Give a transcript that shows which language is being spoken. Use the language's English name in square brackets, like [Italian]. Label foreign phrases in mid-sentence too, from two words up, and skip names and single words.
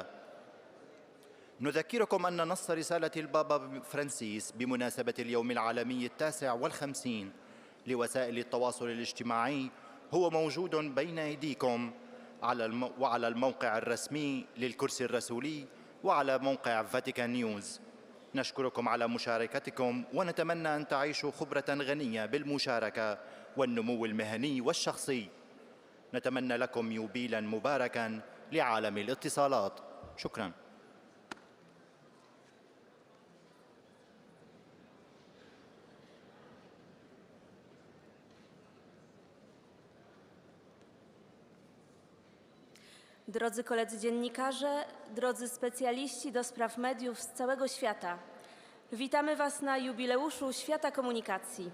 [Arabic] نذكركم أن نص رسالة البابا فرانسيس بمناسبة اليوم العالمي 59 لوسائل التواصل الاجتماعي هو موجود بين أيديكم وعلى الموقع الرسمي للكرسي الرسولي وعلى موقع فاتيكان نيوز. نشكركم على مشاركتكم ونتمنى أن تعيشوا خبرة غنية بالمشاركة والنمو المهني والشخصي. نتمنى لكم يوبيلا مباركا لعالم الاتصالات. شكرا. [Polish] Drodzy koledzy dziennikarze, drodzy specjaliści do spraw mediów z całego świata, witamy Was na jubileuszu Świata Komunikacji.